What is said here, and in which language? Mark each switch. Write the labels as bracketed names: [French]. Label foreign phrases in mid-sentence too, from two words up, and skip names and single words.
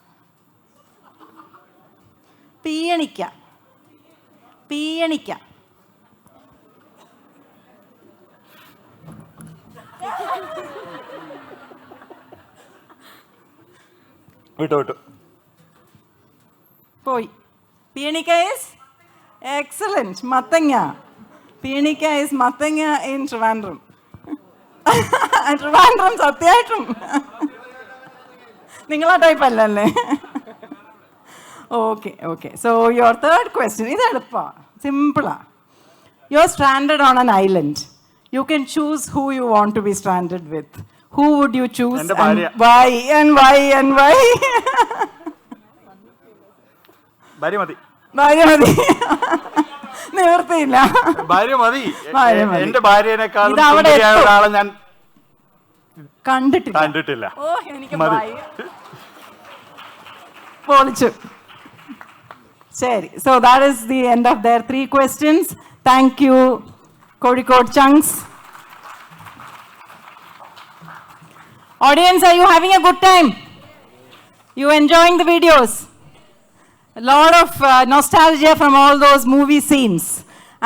[Malayalam] Piyanikka. Piyanikka. വിട്ടു പോയി. [English] Piyanikka is excellent. Mathanga. Piyanikka is Mathanga in Trivandrum. [Malayalam] Trivandrum സത്യമായിട്ടും നിങ്ങളാ ടൈപ്പ് അല്ലല്ലേ? [English] okay okay. so your third question, [Malayalam] ഇത് എളുപ്പമാണ്, സിമ്പിളാണ്. [English] you are stranded on an island. You can choose who you want to be stranded with. Who would you choose and why and why and why? [Malayalam] ഭാര്യ മതി. ഭാര്യ മതി. നിവർത്തിയില്ല. ഭാര്യ മതി. എന്റെ ഭാര്യനെക്കാളും ഒരാളെ ഞാൻ കണ്ടിട്ടില്ല. ഓ എനിക്ക് പൊളിച്ചു. ശരി. [English] So that is the end of their 3 questions. Thank you, Kozhikode chunks. Audience, are you having a good time? You enjoying the videos? A lot of nostalgia from all those movie scenes.